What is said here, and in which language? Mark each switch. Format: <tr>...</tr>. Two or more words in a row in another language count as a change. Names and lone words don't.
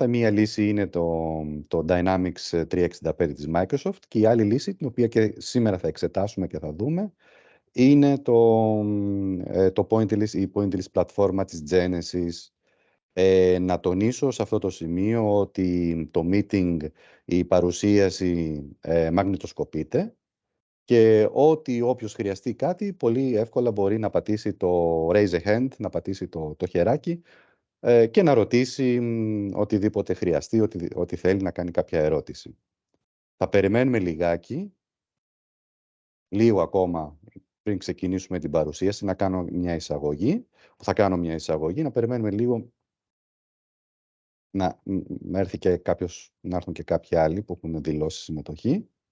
<el>Μία λύση είναι το Dynamics 365 της Microsoft και η άλλη λύση, την οποία και σήμερα θα εξετάσουμε και θα δούμε, είναι το Pointillist, η Pointillist πλατφόρμα της Genesis. Να τονίσω σε αυτό το σημείο ότι το meeting, η παρουσίαση μαγνητοσκοπείται και ότι όποιος χρειαστεί κάτι πολύ εύκολα μπορεί να πατήσει το</el> <en>raise a hand,</en> <el>να πατήσει το χεράκι και να ρωτήσει οτιδήποτε χρειαστεί, ότι θέλει να κάνει κάποια ερώτηση. Θα περιμένουμε λίγο ακόμα πριν ξεκινήσουμε την παρουσίαση, να κάνω μια εισαγωγή. Θα κάνω μια εισαγωγή, να περιμένουμε λίγο να έρθουν και κάποιοι άλλοι που έχουν δηλώσει συμμετοχή.</el>